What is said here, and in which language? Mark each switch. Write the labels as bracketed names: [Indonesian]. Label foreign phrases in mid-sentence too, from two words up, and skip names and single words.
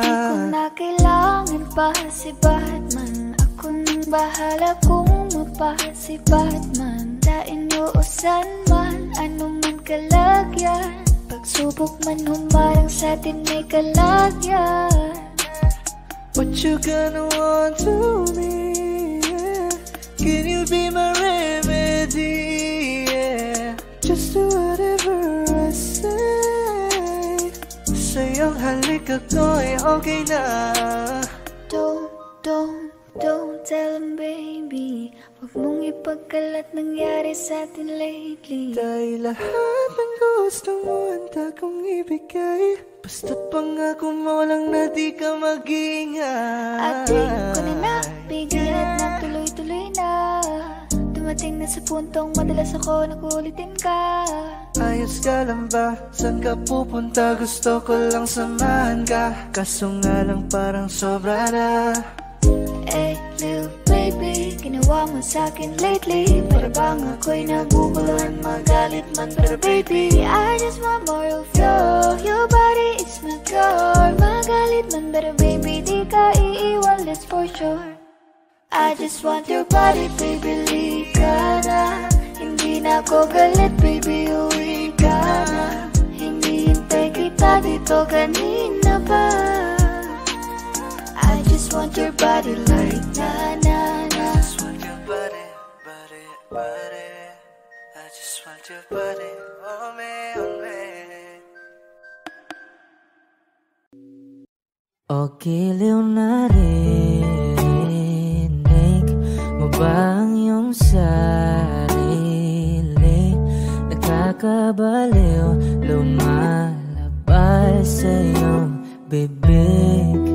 [Filipino] Di ko na kailangan pa si Batman. Ako nang bahala kung mapa si Batman. Dain mo o san man, ano man kalagyan. Pagsubok man humarang sa'tin may kalagyan. [English] What you gonna want to me, yeah? Can you be my remedy, yeah? Just do whatever I say. [Filipino] Sa'yong halik ako'y okay na. [English] Don't tell him, baby. [Filipino] Huwag mong ipagkalat nangyari sa'tin lately. Dahil lahat ng gusto mo handa kong ibigay. Basta't pangako mo lang na di ka mag-ingay. At di ko na nabigyan at nagtuloy-tuloy na. Dumating na sa puntong madalas ako nakulitin ka. Ayos ka lang ba? Saan ka pupunta? Gusto ko lang samahan ka. Kaso nga lang parang sobra na. [English] Hey, little baby, [Filipino] ginawa mo sa'kin lately. Para bang ako'y naguguluhan, magalit man. [English] Pero baby, I just want more of you. Your body is my cure. [Filipino] Magalit man, pero baby, di ka iiwan, [English] that's for sure. I just want your body, baby, [Filipino] lika na. Hindi na ako galit, baby, uwi ka na. Hindi hintay kita dito kanina pa. [English] I just want your body like na-na-na. I just want your body, body, body. I just want your body, oh me, oh me. [Filipino] O giliw na rinig mo ba ang iyong sarili? Nakakabaliw, lumalabas sa iyong bibig.